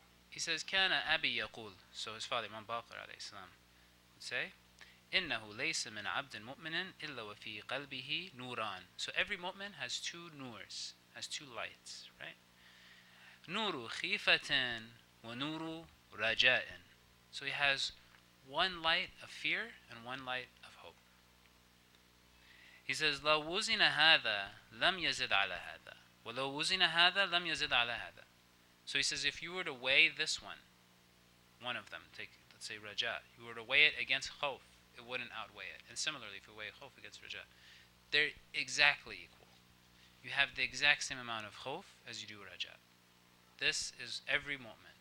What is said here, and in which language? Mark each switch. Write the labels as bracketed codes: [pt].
[en] He says, [ar] كان أبي يقول, [en] so his father Imam Baqir عليه السلام would say, [ar] إنه ليس من عبد مؤمن إلا وفي قلبه نوران. [en] So every mu'min has 2 nurs, has 2 lights, right? [ar] Nuru khifatin wa nuru raja'in. [en] So he has one light of fear and one light of hope. He says, [ar] لو وزن هذا لم يزد على هذا ولو وزن هذا لم يزد على هذا. [en] So he says, if you were to weigh this one of them, take, let's say raja, you were to weigh it against khawf, it wouldn't outweigh it. And similarly, if you weigh khawf against raja, they're exactly equal. You have the exact same amount of khawf as you do raja. This is every moment.